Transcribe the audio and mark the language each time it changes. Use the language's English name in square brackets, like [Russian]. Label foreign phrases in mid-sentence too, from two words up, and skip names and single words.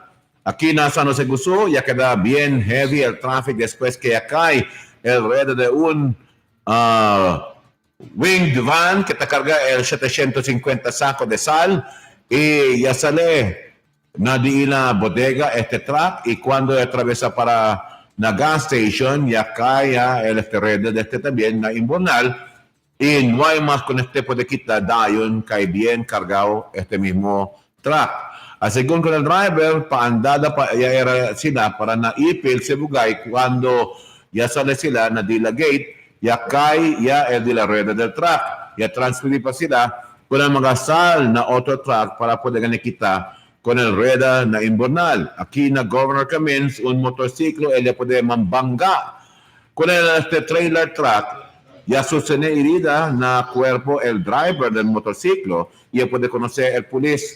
[Chavacano] Aquí en San José Gusú ya queda bien heavy el tráfico después que ya cae el red de un winged van que te carga el 750 sacos de sal y ya sale nadie en la bodega este truck y cuando atraviesa para la [English] gas station [Chavacano] ya cae el red de este también na invernal y no hay más con este puede quitar dayon cae bien cargado este mismo truck. Según con el driver, paandada pa ya era sila para naipil si bugay cuando ya sale sila na dila gate, ya cae ya el de la rueda del truck. Ya transferir pa sila con el mga sal na auto truck para poder quitar con el rueda na invernal. Aquí na Governor Camins, un motorciclo, ella puede mambangga. Con este trailer truck, ya sostiene herida na cuerpo el driver del motorciclo y puede conocer el police.